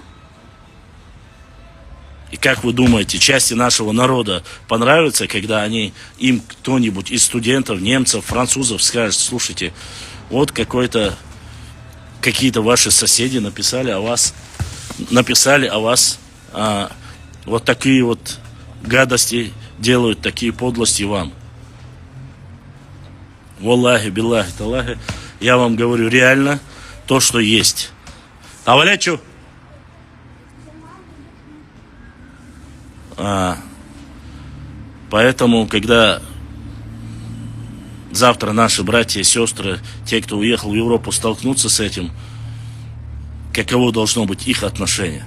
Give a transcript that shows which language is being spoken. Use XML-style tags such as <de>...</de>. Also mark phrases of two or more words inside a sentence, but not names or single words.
<ru>И как вы думаете, части нашего народа понравится, когда им кто-нибудь из студентов, немцев, французов скажет: слушайте, вот какие-то ваши соседи написали о вас вот такие вот гадости делают, такие подлости вам.</ru> <ar>والله، بالله، تالله,</ar> <ru>я вам говорю реально то, что есть. Авалячу! Поэтому, когда завтра наши братья и сестры, те, кто уехал в Европу, столкнутся с этим, каково должно быть их отношение?</ru>